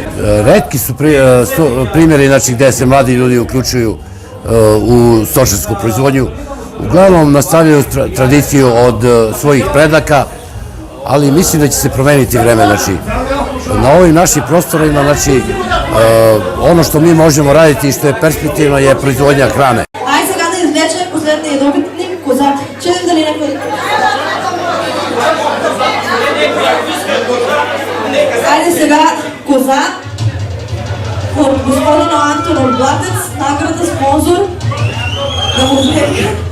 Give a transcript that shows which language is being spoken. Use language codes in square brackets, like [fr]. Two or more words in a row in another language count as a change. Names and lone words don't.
[sr] Retki su primjeri, znači, gde se mladi ljudi uključuju u stočarsku proizvodnju. Uglavnom nastavljaju tradiciju od svojih predaka, ali mislim da će se promeniti vreme, znači, na ovim našim prostorima, znači, ono što mi možemo raditi i što je perspektivno je proizvodnja hrane. [bg] Ай сега да извлечем последния добитник, Козак. Чуем дали някой... Айде сега Козак от господина Антон Блатец, награда спонсор да му вземе.